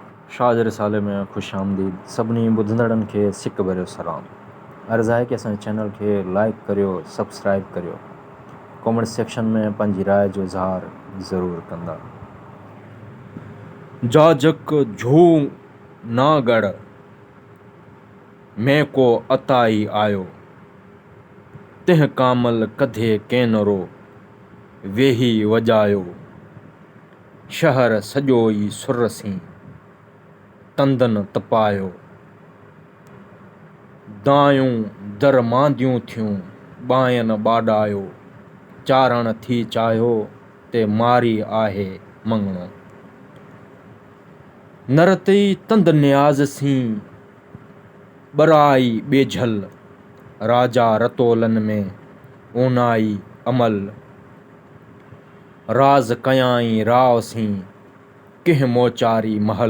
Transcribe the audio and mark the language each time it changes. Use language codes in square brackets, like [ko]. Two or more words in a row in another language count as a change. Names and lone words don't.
[sd] शाह रिसाले में खुश आमदीद सभिनी ॿुधंदड़नि खे सिक भरियो सलाम। अर्ज़ु आहे कि असांजे चैनल खे लाइक करियो, सब्सक्राइब करियो, कमेंट सेक्शन में पंहिंजी राय जो इज़हार ज़रूरु कंदा। जाजक झू ना गढ़ में को अताई आयो, तिह कामल कधे केनरो वेही वॼायो। शहर सॼो ई सुर सी तंदन तपायो, दायूं दरमांदियूं थियूं ॿायन ॿाॾायो। चारण थी चाहियो ते मारी आहे मंगणो, नरतई तंद न्याज़ सी ॿराई ॿेझल। राजा रतोलन में ओनाई अमल, राज कयाई राव सी किह मोचारी महल।